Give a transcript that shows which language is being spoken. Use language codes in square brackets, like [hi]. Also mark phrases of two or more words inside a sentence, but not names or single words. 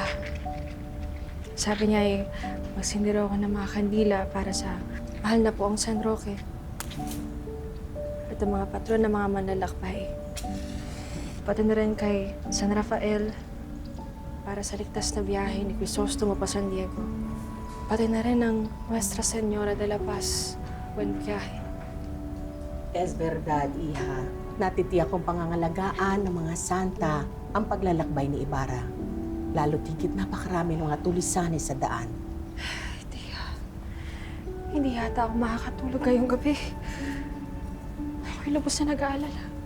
[tl] Sabi niya ay magsindi raw ako ng mga kandila para sa mahal na po ang San Roque. At ang mga patron ng mga manlalakbay. Pati na rin kay San Rafael para sa ligtas na biyahe ni Crisostomo pa San Diego. Pati na rin ang Nuestra Señora de la Paz. [es] Buen viaje. Es verdad, [tl] iha. Natitiyak kong pangangalagaan ng mga santa ang paglalakbay ni Ibarra. Lalo't higit napakarami ng mga tulisanes sa daan. Hindi yata ako makakatulog ngayong gabi. Ako'y lubos na nag-aalala.